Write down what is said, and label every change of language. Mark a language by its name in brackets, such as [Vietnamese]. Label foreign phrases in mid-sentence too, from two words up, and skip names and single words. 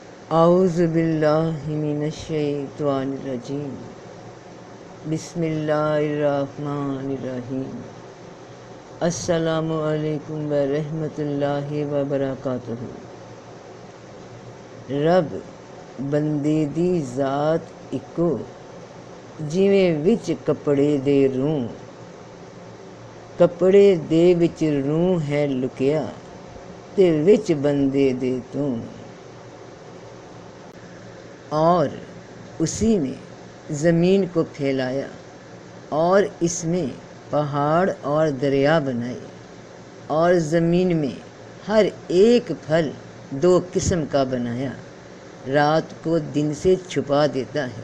[Arabic] اعوذ باللہ من الشیطان الرجیم، بسم اللہ الرحمن الرحیم۔ السلام علیکم ورحمۃ اللہ وبرکاتہ۔ [Punjabi] رب بندے دی ذات اکو، جویں وچ کپڑے دے روح، کپڑے دے وچ روح ہے لکیا، تے وچ بندے دے تو۔ [Urdu] اور اسی نے زمین کو پھیلایا اور اس میں پہاڑ اور دریا بنائے، اور زمین میں ہر ایک پھل 2 قسم کا بنایا، رات کو دن سے چھپا دیتا ہے۔